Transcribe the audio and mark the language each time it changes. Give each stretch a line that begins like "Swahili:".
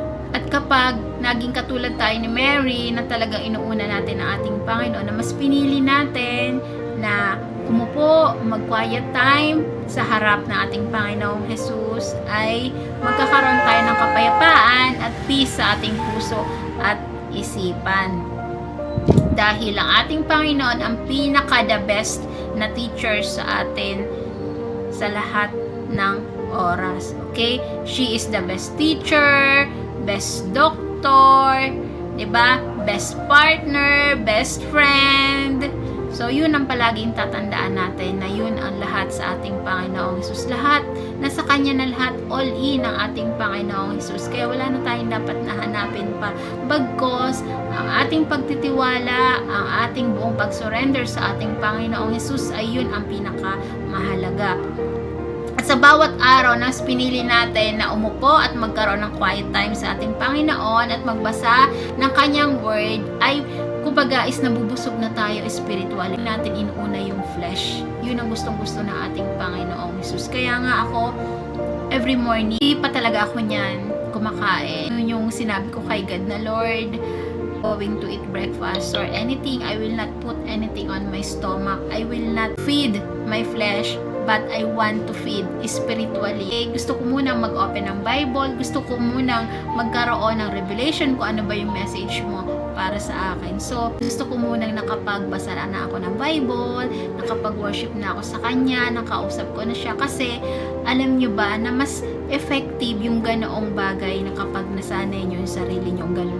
Filipino: At kapag naging katulad tayo ni Mary na talagang inuuna natin ang ating Panginoon, na mas pinili natin na umupo, mag-quiet time sa harap ng ating Panginoong Jesus, ay magkakaroon tayo ng kapayapaan at peace sa ating puso at isipan. Dahil ang ating Panginoon ang pinaka-the best na teacher sa atin sa lahat ng oras. Okay?
English: She is the best teacher, best doctor, 'di ba? Best partner, best friend.
Filipino: So, yun ang palaging tatandaan natin na yun ang lahat sa ating Panginoong Jesus. Lahat, nasa Kanya na lahat, all in ang ating Panginoong Jesus. Kaya wala na tayong dapat nahanapin pa. Bagkos, ang ating pagtitiwala, ang ating buong pag-surrender sa ating Panginoong Jesus ay yun ang pinaka-mahalaga. At sa bawat araw na pinili natin na umupo at magkaroon ng quiet time sa ating Panginoon at magbasa ng Kanyang Word, ay kumbaga is nabubusog na tayo spiritually. Natin inuuna yung flesh. Yun ang gustong-gusto ng ating Panginoong Jesus. Kaya nga ako, every morning, hindi pa talaga ako niyan kumakain. Yun yung sinabi ko kay God na,
English: Lord, going to eat breakfast or anything, I will not put anything on my stomach. I will not feed my flesh, but I want to feed spiritually.
Filipino: Gusto ko munang mag-open ng Bible, gusto ko munang magkaroon ng revelation kung ano ba yung message mo para sa akin. So, gusto ko munang nakapagbasa na ako ng Bible, nakapag-worship na ako sa Kanya, nakausap ko na siya. Kasi, alam nyo ba na mas effective yung ganoong bagay na kapag nasanay nyo yung sarili nyo ganun.